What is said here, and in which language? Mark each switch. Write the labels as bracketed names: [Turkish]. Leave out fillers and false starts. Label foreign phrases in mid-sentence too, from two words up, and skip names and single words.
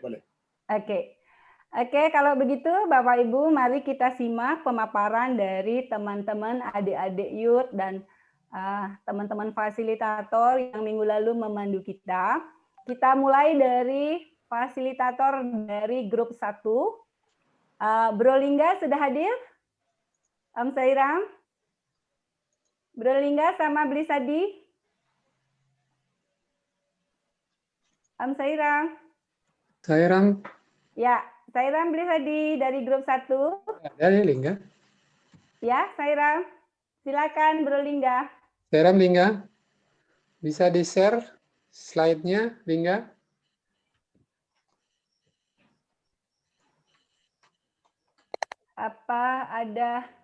[Indonesian] Oke, kalau begitu Bapak Ibu, mari kita simak pemaparan dari teman-teman adik-adik youth dan teman-teman fasilitator yang minggu lalu memandu kita. Kita mulai dari fasilitator dari grup 1. Bro Lingga sudah hadir? Om Sairam? Bro Lingga sama Bli Sadi? Om Sairam? Sairam. Ya, Sairam Bli Sadi dari grup 1. Dari Lingga. Ya, Sairam. Silakan Bro Lingga. Sairam Lingga. Bisa di-share slide-nya, Lingga? Apa ada?